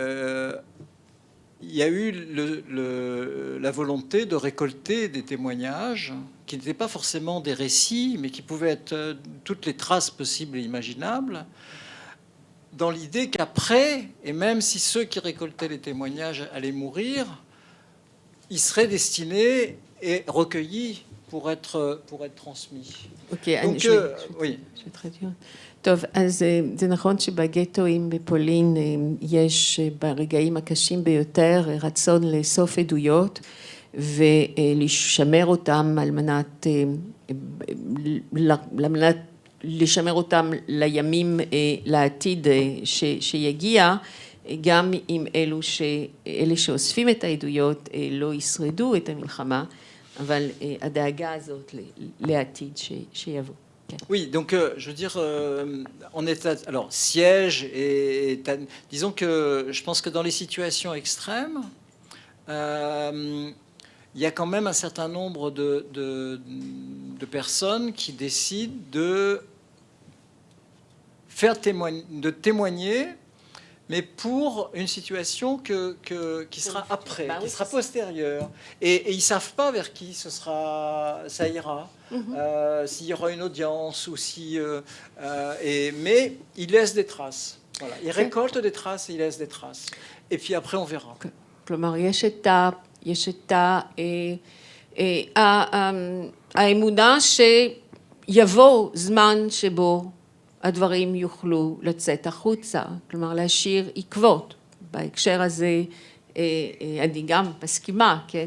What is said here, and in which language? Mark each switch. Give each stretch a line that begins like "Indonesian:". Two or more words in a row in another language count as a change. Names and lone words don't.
French: il y a eu la volonté de récolter des témoignages qui n'étaient pas forcément des récits, mais qui pouvaient être toutes les traces possibles et imaginables, dans l'idée qu'après, et même si ceux qui récoltaient les témoignages allaient mourir, ils seraient destinés et recueillis pour être transmis.
Hebrew: אוקיי,
French: Donc, oui. je vais traduire.
Hebrew: טוב, אז זה נכון שבגטואים בפולין יש ברגעים הקשים ביותר רצון לאסוף עדויות ולשמר אותם על מנת לשמר אותם לימים לעתיד שיגיע, גם אם אלה שאוספים את העדויות לא ישרדו את המלחמה, אבל הדאגה הזאת לעתיד שיבוא.
French: Oui, donc je veux dire, en état, alors siège et disons que je pense que dans les situations extrêmes, il y a quand même un certain nombre de personnes qui décident de témoigner, mais pour une situation qui sera après, qui sera postérieure. Et ils ne savent pas vers qui ça ira, s'il y aura une audience ou si... mais ils laissent des traces. Voilà. Ils récoltent des traces et ils laissent des traces. Et puis après, on verra.
Hebrew: כלומר, יש את האמונה שיבוא זמן שבו הדברים יוכלו לצאת החוצה, כלומר להשאיר עקבות. בהקשר הזה אני גם מסכימה, כן?